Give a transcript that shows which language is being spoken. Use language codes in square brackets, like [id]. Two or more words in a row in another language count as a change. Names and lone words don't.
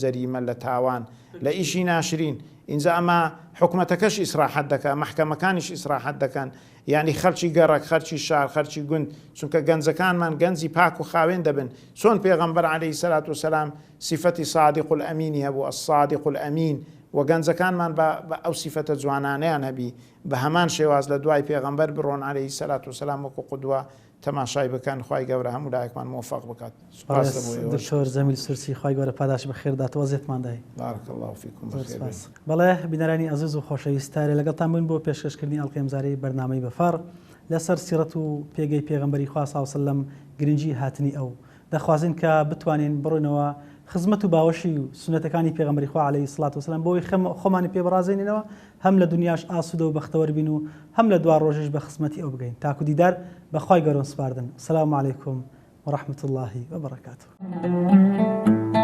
[ckb] جەریمە لە تاوان لە ئیشی ناشرین اینجا ئەمە حکومەتەکەش ئیسراحەت دەکە مەحکەمەکانیش ئیسراحەت دەکەن یعنی خەرچی گەڕک خەرچی شار خەرچی گوند چونکە گەنجەکانمان گەنجی پاک و خاوێن دەبن چۆن پێغەمبەر [ar] عەلەیهی سەلات وسەلام [ckb] سیفەتی صادق الئەمینی هەبوو [ar] الصادق الئەمین [ckb] و گەنجەکانمان بە ئەو سیفەتە جوانانەیان هەبی بە هەمان شێواز لە دوای پێغەمبەر بڕۆن [ar] عەلەیهی سەلات وسەلام [ckb] وەکو قودوە تەماشای بکەن خوای گەورە هەموو لایەکمان موفق بکات. دکتۆر جەمیل سورسی خوای گەورە پاداش بەخێر داتەوە دای. [ar] بارك الله فيكم بخير. [ckb] بەڵێ بینەرانی عەزیز و خۆشەویستە لەگەڵتان بووین بۆ پێشکەشکردنی ئەڵقەی ئەمجارەی بەرنامەی بەفەڕ لەسەر سیرەت و پێگەی پێغەمبەری خوا [ar] صلی الله علیه و سلم [ckb] گرنگی هاتنی ئەو دەخوازین کە بتوانین بڕۆینەوە خزمەت و باوەشی و سنەتەکانی پێغەمبەری خوا [ar] عەلەیهی سڵات وسەلام [ckb] بۆی خۆمانی پێ بڕازێنینەوە هەم لە دنیاش ئاسوودە و بەختەوەر بین و هەم لە دوا ڕۆژش بە خزمەتی ئەو بگەین تاکو دیدار بەخوای گەورە سپاردن. [ar] السلام علیکم ورحمة الله وبركاته.